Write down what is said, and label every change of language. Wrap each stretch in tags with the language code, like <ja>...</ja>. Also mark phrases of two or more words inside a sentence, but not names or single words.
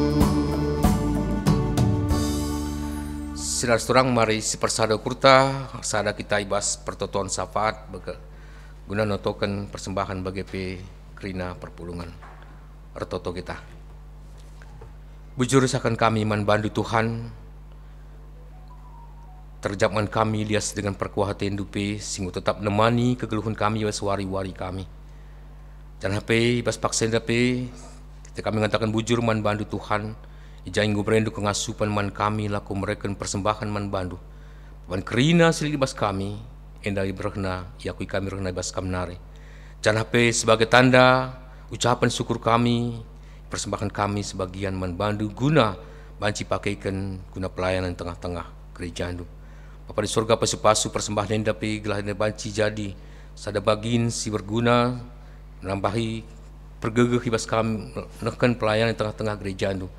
<id>Saudara-saudara,</id> <btx>mari si persada kurta, sada kita ibas pertotoan syafaat guna notokan persembahan bagi kerina perpulungan. Ertoto kita. Bujur sakan kami manbandu Tuhan, terjapman kami lias dengan perkuatan dupe, singgu tetap nemani kegeluhan kami was wari-wari kami. Dan HP bas paksen HP,</btx> <id>kita kami mengatakan</id> <btx>bujur man bandu Tuhan, ijaing gubrendu kengasupan man kami laku mereken persembahan man bandu. Pan kerina silih bas kami, endai berhena, iakui kami rehna bas kamnari. Dan HP</btx> <id>sebagai tanda ucapan syukur</id> <btx>kami, persembahan kami sebagian man bandu guna banci pakaikan guna pelayanan tengah-tengah gereja andu. Bapa di surga pasu-pasu persembahan tapi gelah banci jadi sada bagin si berguna menambahi pergegeh hibas kami menekan pelayanan tengah-tengah gereja andu.</btx>